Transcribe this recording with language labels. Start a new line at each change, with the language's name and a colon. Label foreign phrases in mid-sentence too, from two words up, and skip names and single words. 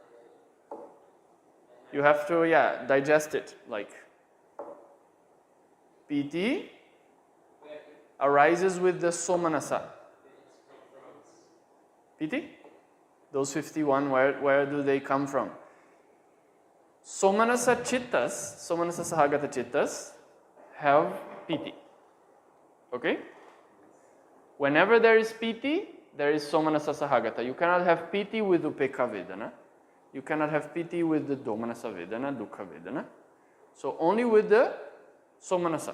English: You have to, yeah, digest it. Like PT arises with the Somanasa. PT? Those 51, where do they come from?
Pali: Somanasa cittas, Somanasa Sahagata cittas
English: have PT. Okay? Whenever there is PT, there is
Pali: Somanasa Sahagata.
English: You cannot have PT with
Pali: Upekha Vedana.
English: You cannot have PT with the
Pali: Domanasa Vedana, Dukkha Vedana.
English: So only with the Somanasa.